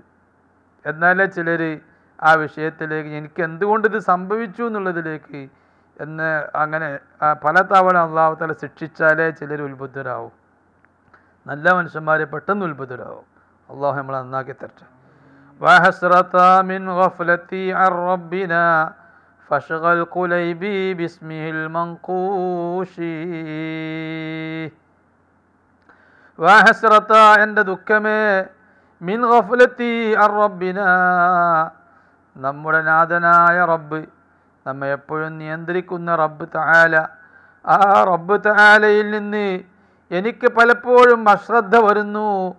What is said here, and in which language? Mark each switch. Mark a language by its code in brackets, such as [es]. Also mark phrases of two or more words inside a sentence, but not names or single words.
[ml] എന്നാലേ ചിലർ ആ വിഷയത്തിലേക്ക്, എനിക്ക് എന്തുകൊണ്ട് ഇത് സംഭവിച്ചു എന്നുള്ളതിലേക്ക് അങ്ങനെ പല തവണ [ar] الله تعالى [ml] ശിക്ഷിച്ചാലേ ചിലർ ഉത്ബുദ്ധരാവും. നല്ല മനുഷ്യന്മാരെ പെട്ടെന്ന് ഉത്ബുദ്ധരാവും. അള്ളാഹു നമ്മളെ നന്നാക്കി തരട്ടെ. [ar] وحسرتا من غفلتي عن ربنا فاشغل قليبي باسمه المنقوش. [ml] വഹസ്രത എൻ്റെ ദുഃഖമേ, [ar] من غفلتي عن ربنا [ml] നമ്മുടെ നാഥനായ റബ്ബ്, നമ്മെ എപ്പോഴും നിയന്ത്രിക്കുന്ന [ar] رب تعالى, [ml] ആ [ar] رب تعالى [ml] നിന്ന് എനിക്ക് പലപ്പോഴും അശ്രദ്ധ വരുന്നു.